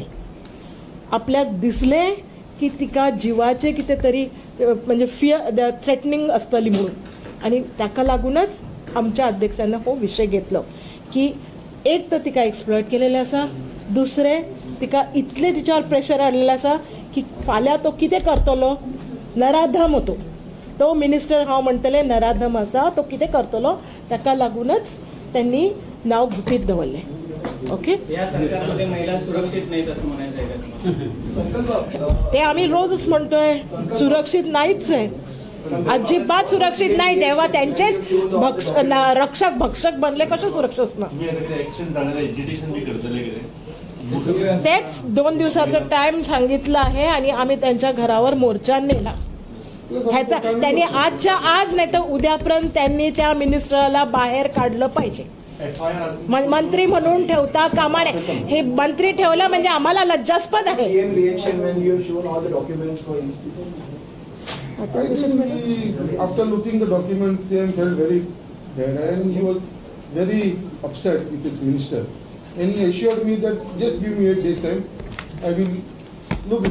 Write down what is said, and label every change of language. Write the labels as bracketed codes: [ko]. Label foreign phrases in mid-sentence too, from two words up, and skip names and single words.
[kok] आपल्याक दिसलें की तिका जिवाचे कितें तरी म्हणजे [en] fear threatening [kok] आसतली म्हणून आनी ताका लागूनच आमच्या अध्यक्षांनी हो विशय घेतलो की एक तर तिका एक्सप्लॉयट केलेलें आसा, दुसरें तिका इतलें तिच्यावर प्रेशर हाडलेलें आसा की फाल्यां तो कितें करतलो. नराधम तो मिनिस्टर हांव म्हणटलें नराधम आसा तो कितें करतलो ताका लागूनच त्यांनी नाव गुपीत दवरलें. ओके [mr] या सरकारमध्ये महिला सुरक्षित नाहीत असं म्हणायचं आहे का? ते आम्ही रोजच म्हणतोय सुरक्षित नाहीच आहे. अजिबात सुरक्षित नाही. तेव्हा त्यांचेच रक्षक भक्षक बनले कसे सुरक्षित असणार. तेच 2 दिवसाचा टाइम सांगितलं आहे आणि आम्ही त्यांच्या घरावर मोर्चा नेला. ह्याचा त्यांनी आजच्या आज नाही तर उद्यापर्यंत त्यांनी त्या मिनिस्टरला बाहेर काढलं पाहिजे. मंत्री म्हणून ठेवता कामा नये. हे मंत्री ठेवलं म्हणजे आम्हाला लज्जास्पद आहे. [en] After looking the documents, CM felt very bad and he was very upset with his minister. And he assured me that just give me 8 days time, I will look into the matter.